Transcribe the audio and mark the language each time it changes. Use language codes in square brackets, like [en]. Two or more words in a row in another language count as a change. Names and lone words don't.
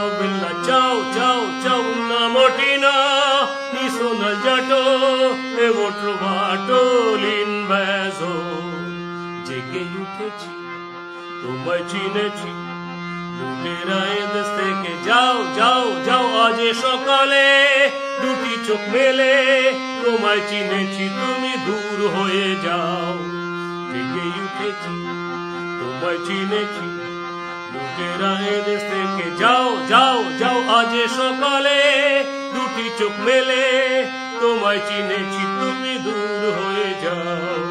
[it] bella ciao, ciao, ciao, una mattina mi sono alzato e ho trovato l'invaso. [bn] Jege uঠেছি, তোমায় চিনেছি, লুটেরায় দেশ থেকে যাও, যাও, যাও, আজ সকালে দুটি চোখ মেলে তোমায় চিনেছি, তুমি দূর হয়ে যাও। জেগে উঠেছি, তোমায় চিনেছি, লুটেরায় দেশ থেকে যাও, যাও, যাও, আজ সকালে দুটি চোখ মেলে তোমায় চিনেছি, তুমি দূর হয়ে যাও।